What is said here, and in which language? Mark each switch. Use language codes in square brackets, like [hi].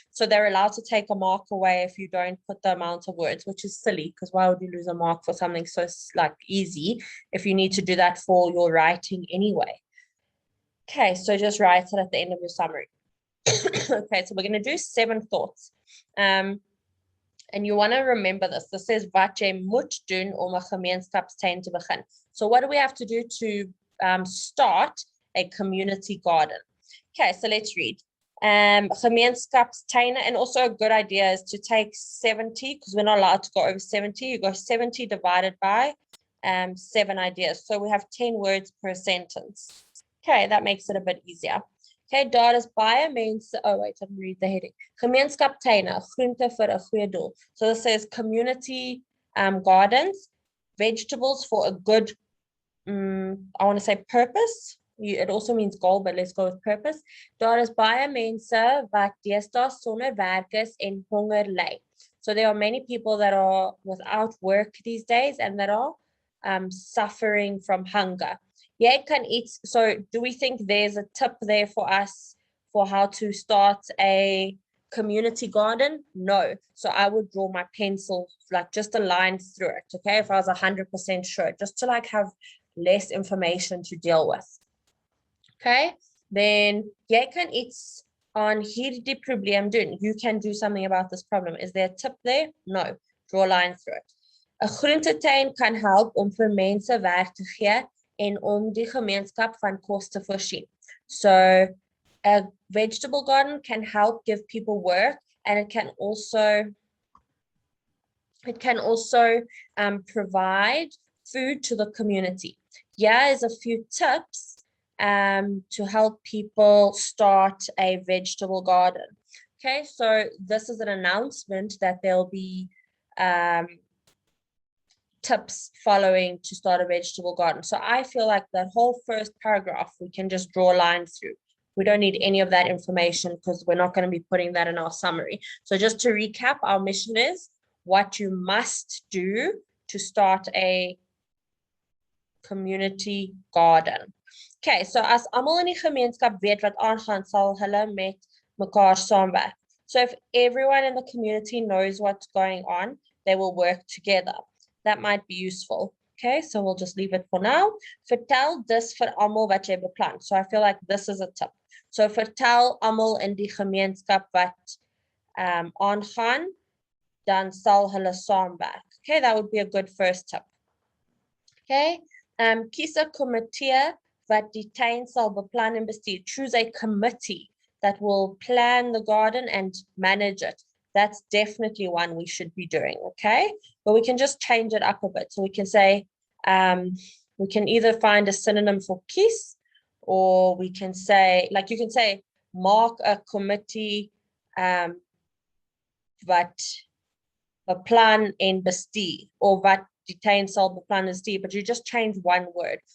[en] So they're allowed to take a mark away if you don't put the amount of words, which is silly because why would you lose a mark for something so like easy if you need to do that for your writing anyway? Okay, so just write it at the end of your summary. Okay, so we're going to do 7 thoughts. And you want to remember this. This says [af] wat jy moet doen om 'n gemeenskapstuin te begin. [en] So what do we have to do to start a community garden? Okay, so let's read. Gemeenskapstuine, and also a good idea is to take 70, because we're not allowed to go over 70. You go 70 divided by 7 ideas. So we have 10 words per sentence. Okay, that makes it a bit easier. Okay, [af] daar is baie mense. [en] Oh, wait, I didn't read the heading. [af] Gemeenskaptuine, groente vir 'n goeie doel. [en] So this says community gardens, vegetables for a good, I want to say purpose. It also means goal, but let's go with purpose. [af] Daar is baie mense wat deesdae sonder werk is en honger ly. [en] So there are many people that are without work these days and that are suffering from hunger. [af] Jy kan iets, [en] so do we think there's a tip there for us for how to start a community garden? No. So I would draw my pencil, like just a line through it, okay? If I was 100% sure, just to like have less information to deal with. Okay, then [af] jy kan iets aan hierdie probleem doen. [en] You can do something about this problem. Is there a tip there? No. Draw a line through it. [af] 'n groentetuin kan help om vir mense werk te gee en om die gemeenskap van kos te voorsien. [en] So a vegetable garden can help give people work, and it can also provide food to the community. Here is a few tips to help people start a vegetable garden. Okay, so this is an announcement that there'll be tips following to start a vegetable garden. So I feel like that whole first paragraph, we can just draw a line through. We don't need any of that information because we're not going to be putting that in our summary. So just to recap, our mission is what you must do to start a community garden. Okay, so [af] as almal in die gemeenskap weet wat aangaan, sal hulle met mekaar saamwerk. [en] So if everyone in the community knows what's going on, they will work together. That might be useful. Okay, so we'll just leave it for now. [af] Vertel dis vir almal wat jy beplan. [en] So I feel like this is a tip. [af] So vertel almal in die gemeenskap wat aangaan, dan sal hulle saamwerk. [en] Okay, that would be a good first tip. [af] Okay, kies 'n komitee wat die tuin sal beplan en bestuur. [en] Choose a committee that will plan the garden and manage it. That's definitely one we should be doing, okay? But we can just change it up a bit. So we can say, we can either find a synonym for kies, or we can say, like you can say, mark a committee wat beplan en bestuur, or [af] wat die tuin sal beplan en bestuur, [en] but you just change one word.